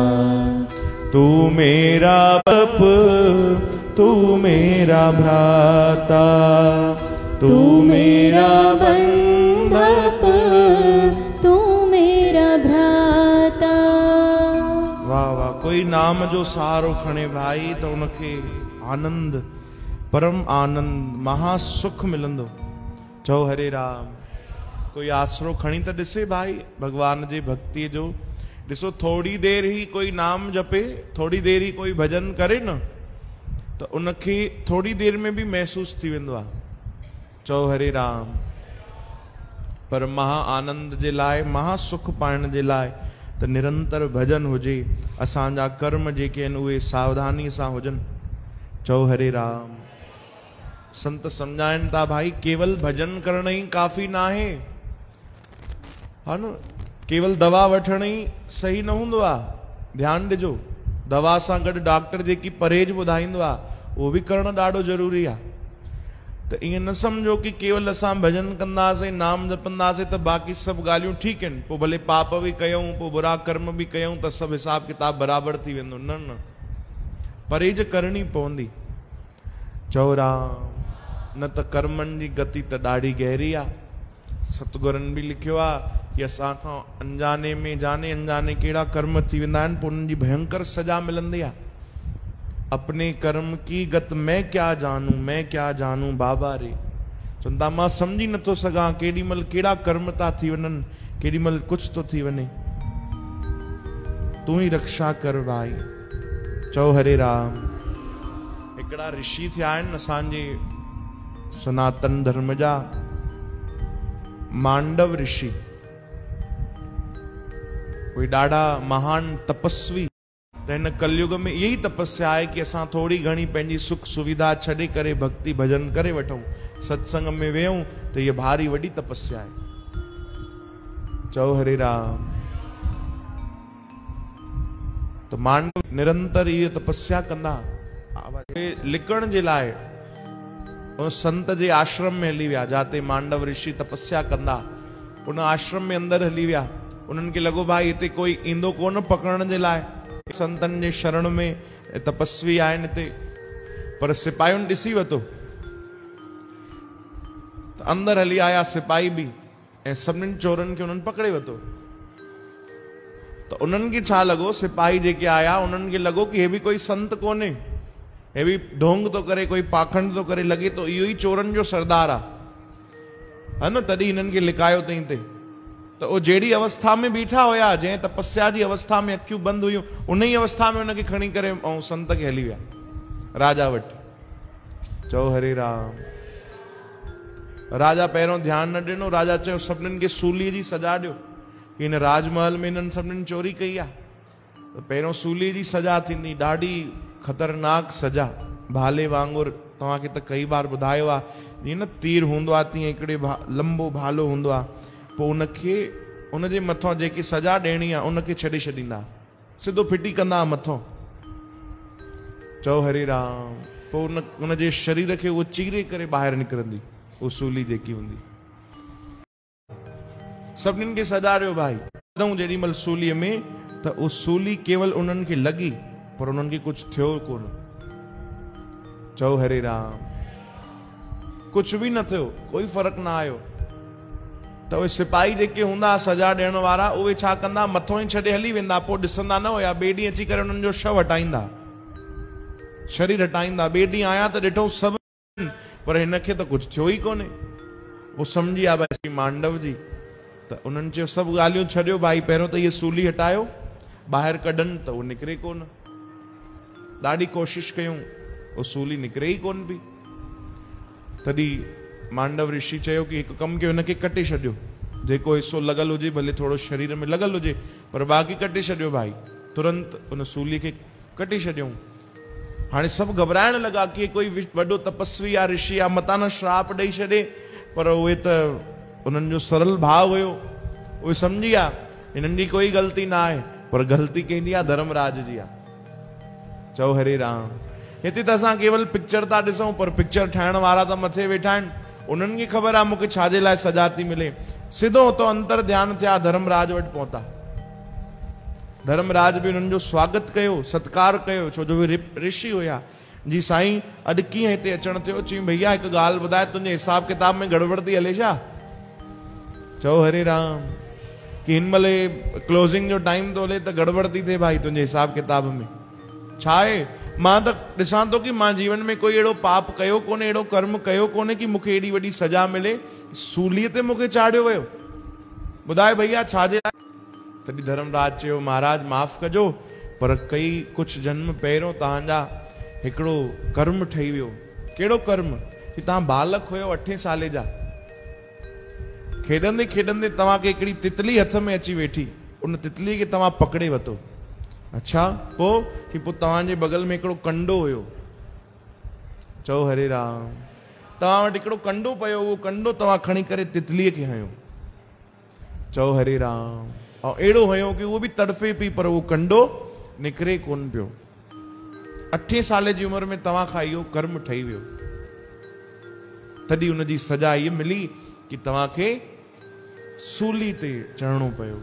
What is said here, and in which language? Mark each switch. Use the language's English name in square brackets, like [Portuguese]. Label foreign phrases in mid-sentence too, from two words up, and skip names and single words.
[Hindi] तू मेरा बाप, तू मेरा भ्राता। तू मेरा बंधक, तू मेरा भ्राता। [Sindhi] वाह वाह। कोई नाम जो सहारो खणे भाई तो उनखे आनंद, परम आनंद, महासुख मिलंदो। चओ हरे राम। कोई आसरो खणी त ॾिसे भाई भगवान जी भक्ति जो। ॾिसो थोड़ी देर ही कोई नाम जपे, थोड़ी देर ही कोई भजन करे न, तो उनखे थोड़ी देर में भी महसूस थी वेंदो आहे। चओ हरे राम। पर महा आनंद जे लाइ, महासुख पाइण जे लाइ त निरंतर भजन हुजे। असांजा कर्म जेके आहिनि उहे सावधानी सां हुजनि। चओ हरे राम। संत सम्झाइनि था भाई केवल भजन करण ही काफ़ी न आहे, हा न। केवल दवा वठण ही सही न हूंदो आहे। ध्यानु ॾिजो, दवा सां गॾु डॉक्टर जेकी परहेज ॿुधाईंदो आहे उहो बि करणु ॾाढो ज़रूरी आहे। त ईअं न सम्झो कि केवल असां भजन कंदासीं, नाम जपंदासीं त बाक़ी सभु ॻाल्हियूं ठीकु आहिनि, पोइ भले पाप बि कयूं, पोइ बुरा कर्म बि कयूं त सभु हिसाब किताब बराबरि थी वेंदो। न न, परहेज करणी पवंदी। चओ राम। न त कर्मनि जी गति त ॾाढी गहरी आहे। सतगुरनि बि लिखियो आहे कि असां खां अनजाने में जाने अनजाने कहिड़ा कर्म थी वेंदा आहिनि, पोइ उन्हनि जी भयंकर सजा मिलंदी आहे। [Hindi] अपने कर्म की गत मैं क्या जानूं, मैं क्या जानूं बाबा रे। [Sindhi] चवंदा मां सम्झी नथो सघां केॾी महिल कहिड़ा कर्म था थी वञनि, केॾी महिल कुझु थो थी वञे। तूं ही रक्षा कर भाई। चओ हरे राम। हिकिड़ा ऋषि थिया आहिनि असांजे सनातन धर्म जा, मांडव ऋषि। कोई ॾाढा महान तपस्वी। त हिन कलयुग में यही तपस्या आहे कि असां थोड़ी घणी पंहिंजी सुख सुविधा छॾे करे भक्ति भजन करे वठूं, सत्संग में वेहूं, त ये भारी वॾी तपस्या आहे। चओ हरे राम। तो मांडव निरंतर ये तपस्या कंदा। लिकण जे लाइ उन संत जे आश्रम में हली विया, जाते मांडव ऋषि तपस्या कंदा। उन आश्रम में अंदर हली विया। उन्हनि खे लॻो भाई हिते कोई ईंदो कोन पकड़ण जे लाइ, संतन जे शरण में तपस्वी आहिनि हिते। पर सिपाहियुनि ॾिसी वरितो त अंदर हली आया सिपाही बि, ऐं सभिनीनि चोरनि खे उन्हनि पकड़े वरितो। त उन्हनि खे छा लॻो, सिपाही जेके आया उन्हनि खे लॻो कि हे बि कोई संत कोन्हे, हे बि ढोंग थो करे, कोई पाखंड थो करे, लॻे थो इहो ई चोरनि जो सरदार आहे, है न। तॾहिं हिननि खे लिकायो अथई हिते। तो वो जहिड़ी अवस्था में बीठा हुया, जंहिं तपस्या जी अवस्था में अखियूं बंद हुयूं, उन ही अवस्था में उनखे खणी करे ऐं संत खे हली विया राजा वटि। चओ हरे राम। राजा पहिरियों ध्यानु न ॾिनो। राजा चयो सभिनीनि खे सूलीअ जी सजा ॾियो, कि हिन राजमहल में हिननि सभिनीनि चोरी कई आहे, त पहिरियों सूलीअ जी सजा थींदी। ॾाढी ख़तरनाक सजा, भाले वांगुरु। तव्हांखे त कई बार ॿुधायो आहे, जीअं न तीर हूंदो आहे तीअं हिकिड़े लंबो भालो हूंदो आहे, पोइ उनखे उनजे मथां जेकी सजा ॾियणी आहे उनखे छॾे छॾींदा, सिधो फिटी कंदा मथां। चओ हरे राम। पोइ उनजे शरीर खे उहो चीरे करे ॿाहिरि निकिरंदी उहो सूली जेकी हूंदी। सभिनीनि खे सजा ॾियो भाई। जेडी मल सूली में तो उस सूली केवल उन्हनि खे लगी पर उन्हनि खे कुछ थियो कोन। चओ हरे राम। कुछ भी न थियो, कोई फर्क ना आयो। तो उहे सिपाही जेके हूंदा सजा ॾियण वारा उहे छा कंदा, मथों ई छॾे हली वेंदा, पोइ ॾिसंदा न हुया। ॿिए ॾींहुं अची करे उन्हनि जो शव हटाईंदा, शरीर हटाईंदा। ॿिए ॾींहुं आया त ॾिठो सभु, पर हिनखे त कुछ थियो ई कोन्हे। वो समझी आ भाई मांडव जी। त उन्हनि चयो सभु ॻाल्हियूं छॾियो भाई, पहिरियों त इहे सूली हटायो, ॿाहिरि कढनि त उहो निकिरे कोन। ॾाढी कोशिशि कयूं, उहो सूली निकिरे ई कोन पई। तॾहिं मांडव ऋषि चयो कि हिकु कमु कयो, हिनखे कटे छॾियो, जेको हिसो लॻल हुजे, भले थोरो शरीर में लॻल हुजे, पर बाक़ी कटे छॾियो भाई। तुरंत उन सूली खे कटे छॾियऊं। हाणे सभु घबराइण लॻा कि कोई वॾो तपस्वी या ऋषि या मता न श्राप ॾेई छॾे, पर उहे त उन्हनि जो सरल भाव हुयो। उहे सम्झी विया हिननि जी कोई ग़लती ना आहे, पर ग़लती कंहिंजी आहे, धर्मराज जी आहे। चओ हरे राम। हिते त असां केवल पिक्चर था ॾिसूं, पर पिक्चर ठाहिण वारा त मथे वेठा आहिनि। उन्हनि खे ख़बर आहे मूंखे छाजे लाइ सजा थी मिले। सिधो तो अंतर ध्यान थिया, धर्मराज वटि पहुता। धर्मराज भी उन्हनि जो स्वागत कयो, सत्कार कयो, छो जो ऋषि हुया। जी साईं अॼु कीअं हिते अचण थियो? चई भैया हिकु ॻाल्हि ॿुधाए, तुंहिंजे हिसाब किताब में गड़बड़ थी हले छा? चओ हरे राम। कि हिन महिल क्लोजिंग जो टाइम तो हले त गड़बड़ थी थिए भाई तुंहिंजे हिसाब किताब में? छा आहे? मां त ॾिसां थो कि मां जीवन में कोई अहिड़ो पाप कयो कोन्हे, अहिड़ो कर्म कयो कोन्हे कि मूंखे एॾी वॾी सजा मिले। सूलीअ ते मूंखे चाढ़ियो वियो। ॿुधाए भैया छाजे लाइ? तॾहिं धर्मराज चयो महाराज माफ़ कजो, पर कई कुछ जन्म पहिरियों तव्हांजा हिकिड़ो कर्म ठही वियो। कहिड़ो कर्म? कि तव्हां बालक हुयो 8 साले जा, खेॾंदे खेॾंदे तव्हांखे हिकिड़ी तितली हथ में अची वेठी, उन तितली खे तव्हां पकड़े वरितो। अच्छा पोइ? कि पोइ तव्हांजे बगल में हिकिड़ो कंडो हुयो। चओ हरे राम। तव्हां वटि हिकिड़ो कंडो पियो, उहो कंडो तव्हां खणी करे तितलीअ खे हयो। चओ हरे राम। ऐं अहिड़ो हुयो कि उहो बि तड़फे पई, पर उहो कंडो निकिरे कोन पियो। 8 साल जी उमिरि में तव्हां खां इहो कर्म ठही वियो। तॾहिं उनजी सजा इहा मिली कि तव्हांखे सूली ते चढ़णो पियो।